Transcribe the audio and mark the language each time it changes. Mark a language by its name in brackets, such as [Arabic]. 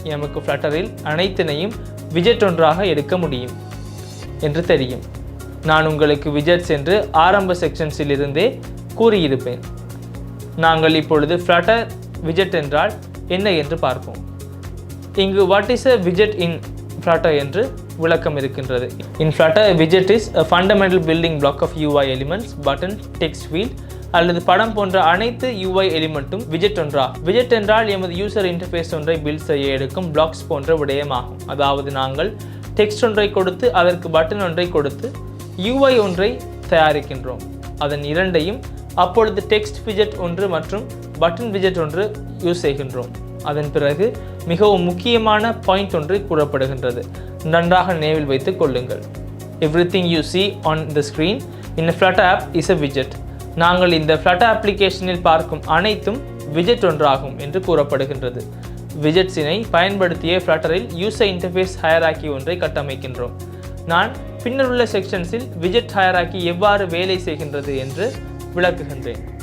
[Tamil] நமக்கு Flutterல் அனைத்தினையும் விஜெட் ஒன்றாக எடுக்க முடியும் என்று தெரியும். நான் உங்களுக்கு விஜெட்ஸ் என்று ஆரம்ப செக்ஷன்ஸில் இருந்தே கூறியிருப்பேன். நாங்கள் இப்பொழுது Flutter விஜெட் என்றால் என்ன என்று பார்ப்போம். இங்கு [English] what is a widget in Flutter [Tamil] என்று விளக்கம் இருக்கின்றது. [English] In Flutter, a widget is a fundamental building block of UI elements, button, text field [Tamil] அல்லது படம் போன்ற அனைத்து UI எலிமெண்ட்டும் விஜெட் ஒன்றாகும். விஜெட் என்றால் எமது யூசர் இன்டர்ஃபேஸ் ஒன்றை பில்ட் செய்ய எடுக்கும் பிளாக்ஸ் போன்ற விடயமாகும். அதாவது நாங்கள் டெக்ஸ்ட் ஒன்றை கொடுத்து அதற்கு பட்டன் ஒன்றை கொடுத்து UI ஒன்றை தயாரிக்கின்றோம். அதன் இரண்டையும் அப்பொழுது டெக்ஸ்ட் விஜெட் ஒன்று மற்றும் பட்டன் விஜெட் ஒன்று யூஸ் செய்கின்றோம். அதன் பிறகு மிகவும் முக்கியமான பாயிண்ட் ஒன்று கூறப்படுகின்றது. நன்றாக நினைவில் வைத்துக் கொள்ளுங்கள். [English] Everything you see on the screen in a Flutter app is a widget. [Tamil] நாங்கள் இந்த Flutter அப்ளிகேஷனில் பார்க்கும் அனைத்தும் விஜெட் ஒன்றாகும் என்று கூறப்படுகின்றது. விஜெட்ஸினை பயன்படுத்திய Flutterல் யூசர் இன்டர்ஃபேஸ் ஹையரார்கி ஒன்றை கட்டமைக்கின்றோம். நான் பின்னர் உள்ள செக்ஷன்ஸில் விஜெட் ஹையரார்கி எவ்வாறு வேலை செய்கின்றது என்று விளக்குகின்றேன்.